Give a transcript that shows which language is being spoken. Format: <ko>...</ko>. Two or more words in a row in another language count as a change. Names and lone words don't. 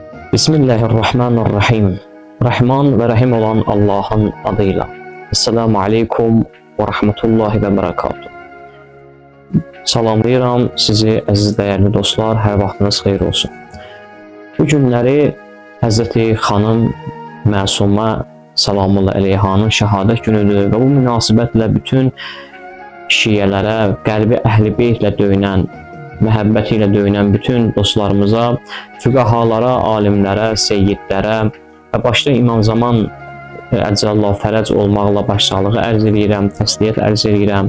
<tr>Bismillahirrahmanirrahim. Rahman ve Rahim olan Allah'ın adıyla.</tr> <ar>السلام عليكم ورحمة الله وبركاته.</ar> <az>Salamlayıram sizi əziz dəyərli dostlar, hər vaxtınız xeyir olsun. Bu günləri Həzrəti xanım Məsumə Salamullah əleyhanın şəhadət günüdür və bu münasibətlə bütün şiyələrə, qəlbi əhl-i beytlə döyünən, məhəbbəti ilə döyünən bütün dostlarımıza, füqahalara, alimlərə, seyyidlərə və başda İmam Zaman Əcəllahu fərəc olmaqla başsağlığı ərz edirəm, təsliyyət ərz edirəm.</az>